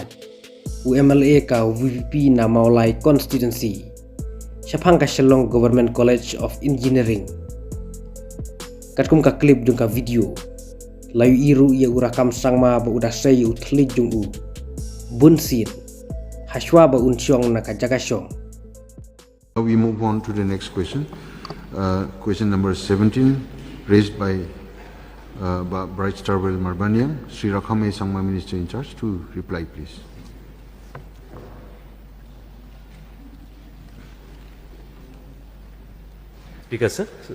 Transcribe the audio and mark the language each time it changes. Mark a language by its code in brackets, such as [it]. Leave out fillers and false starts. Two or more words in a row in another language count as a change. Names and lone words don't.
[kha] u MLA ka VPP na maulai constituency Shiphang ka Shillong Government College of Engineering katkum ka clip jung ka video layu iru ya Rakkam Sangma ba udah say u thli jung u bunsin haswa ba unsyong na ka jagasyong. [en] Now we move on to the next question. Question number 17, raised by Bright Star Well Marbanyang. Sri Rakkam Sangma Minister in charge to reply, please. Speaker, sir.